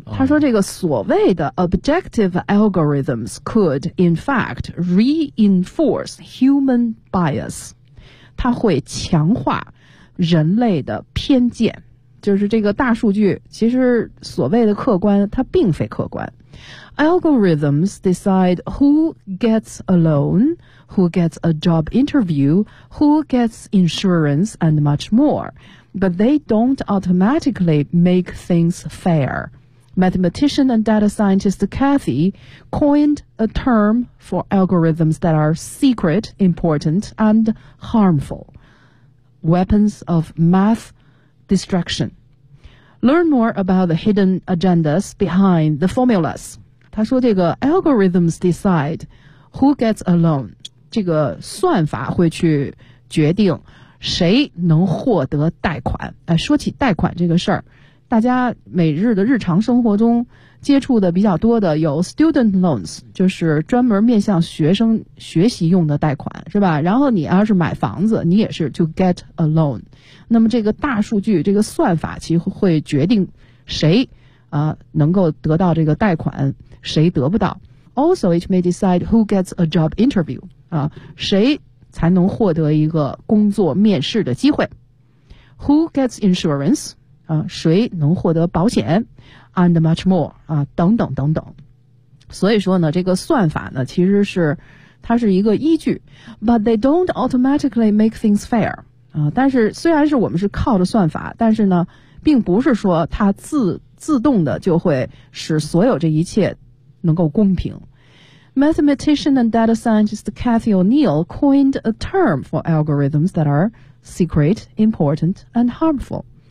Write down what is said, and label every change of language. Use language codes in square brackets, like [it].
[zh] 他说这个所谓的 [en] objective algorithms could in fact reinforce human bias， [zh] 它会强化人类的偏见。就是这个大数据其实所谓的客观它并非客观。 [en] Algorithms decide who gets a loan, who gets a job interview, who gets insurance and much more, but they don't automatically make things fair. Mathematician and data scientist Cathy coined a term for algorithms that are secret, important and harmful, weapons of math destructionLearn more about the hidden agendas behind the formulas. [zh] 他说这个 [en] algorithms decide who gets a loan. [zh] 这个算法会去决定谁能获得贷款。说起贷款这个事儿，大家每日的日常生活中接触的比较多的有 [en] student loans， [zh] 就是专门面向学生学习用的贷款，是吧？然后你要是买房子，你也是 [en] to get a loan。 [zh] 那么这个大数据这个算法其实会决定谁能够得到这个贷款，谁得不到。 [en] Also it may decide who gets a job interview， [zh] 谁才能获得一个工作面试的机会。 [en] Who gets insurance， [zh] 谁能获得保险。 [en] And much more [zh] 啊，等等等等。所以说呢，这个算法呢，其实是它是一个依据 ， [en] but they don't automatically make things fair [zh] 啊。但是虽然是我们是靠着算法，但是呢，并不是说它自动的就会使所有这一切能够公平。 [en] Mathematician and data scientist Cathy O'Neill coined a term for algorithms that are secret, important, and harmful.